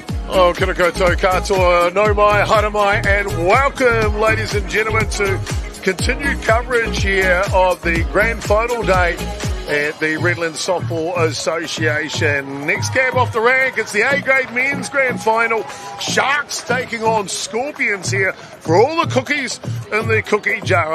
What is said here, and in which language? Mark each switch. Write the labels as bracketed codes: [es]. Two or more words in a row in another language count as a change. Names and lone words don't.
[mi] Oh, kia ora koutou katoa, no mai, haere mai, [en] and welcome, ladies and gentlemen, to continued coverage here of the grand final day at the Redlands Softball Association. Next cab off the rank, it's the A-grade men's grand final. Sharks taking on Scorpions here for all the cookies in the cookie jar.